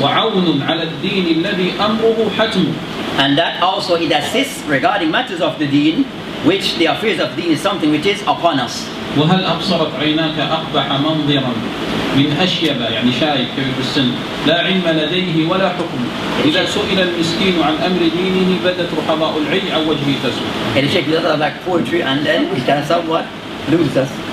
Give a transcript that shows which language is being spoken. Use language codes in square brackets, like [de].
[ar] وعون على الدين الذي أمره حتم. [en] And that also it assists regarding matters of the deen, which the affairs of deen is something which is upon us. [ar] وهل أبصرت عيناك أقبح منظرا من أشيب يعني شايب كبير بالسن لا علم لديه ولا حكم إذا سئل المسكين عن أمر دينه بدت رحضاء العي عن وجهه تسود. [en] And the Sheikh does like poetry and then it can somewhat lose us.